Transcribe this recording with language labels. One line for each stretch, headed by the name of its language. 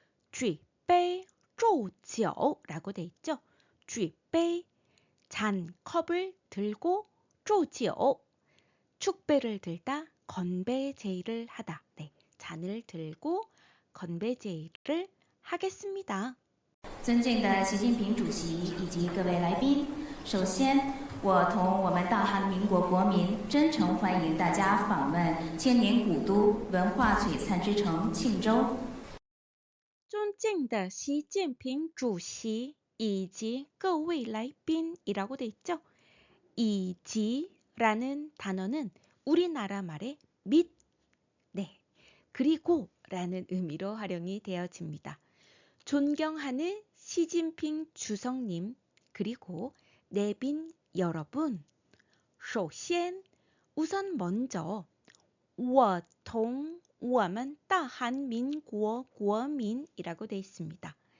Korean: 举杯祝酒라고 돼 있죠. 举杯 잔, 컵을 들고 祝酒 축배를 들다, 건배 제의를 하다. 네, 잔을 들고 건배 제의를 하겠습니다.
Chinese: 尊敬的习近平主席以及各位来宾，首先我同我们大韩民国国民真诚欢迎大家访问千年古都、文化璀璨之城庆州。尊敬的习近平主席以及各位来宾
Korean: 이라고 돼 있죠. 이지라는 단어는 우리나라 말의 및, 네, 그리고라는 의미로 활용이 되어집니다. 존경하는 시진핑 주석님 그리고 내빈 여러분, 首先 우선 먼저
Chinese: 我同我们大韩民国国民
Korean: 이라고 돼 있습니다.